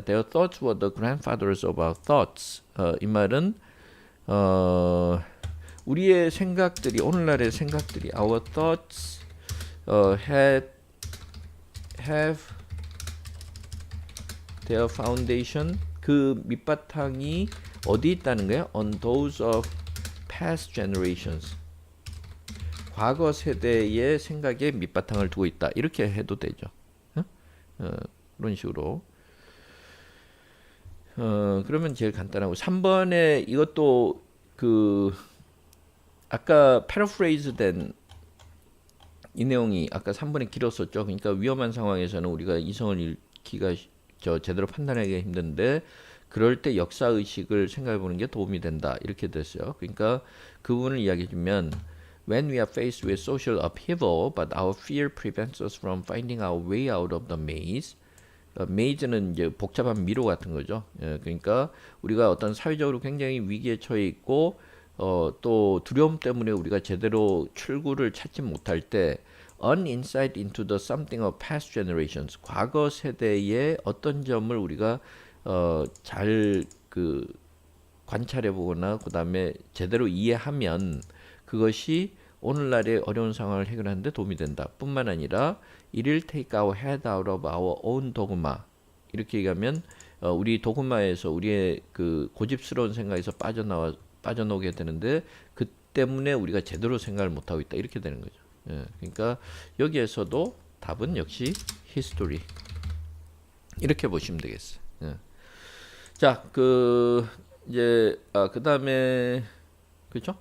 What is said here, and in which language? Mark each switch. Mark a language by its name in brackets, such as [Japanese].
[English] Their thoughts were the grandfathers of our thoughts. [Korean] 이 말은 우리의 생각들이 오늘날의 생각들이 [English] our thoughts have their foundation [Korean] 그 밑바탕이 어디 있다는 거예요? [English] On those of past generations. [Korean] 과거 세대의 생각에 밑바탕을 두고 있다. 이렇게 해도 되죠. 그런 식으로. 그러면 제일 간단하고 3번에 이것도 아까 패러프레이즈 된 이 내용이 아까 3번에 길었었죠. 그러니까 위험한 상황에서는 우리가 이성을 잃기가 제대로 판단하기가 힘든데 그럴 때 역사 의식을 생각해 보는 게 도움이 된다. 이렇게 됐어요. 그러니까 그 부분을 이야기해 주면 [English] When we are faced with social upheaval, but our fear prevents us from finding our way out of the maze. [Korean] maze는 이제 복잡한 미로 같은 거죠. 그러니까 우리가 어떤 사회적으로 굉장히 위기에 처해 있고 또 두려움 때문에 우리가 제대로 출구를 찾지 못할 때 [English] an insight into the something of past generations. [Korean] 과거 세대의 어떤 점을 우리가 잘 관찰해 보거나 그다음에 제대로 이해하면 그것이 오늘날의 어려운 상황을 해결하는 데 도움이 된다. 뿐만 아니라 [English] It will take our head out of our own dogma. [Korean] 이렇게 얘기하면 우리 도그마에서 우리의 고집스러운 생각에서 빠져나오게 되는데 그 때문에 우리가 제대로 생각을 못하고 있다. 이렇게 되는 거죠. 그러니까 여기에서도 답은 역시 history. 이렇게 보시면 되겠어요. 자, 이제 그 다음에 그렇죠?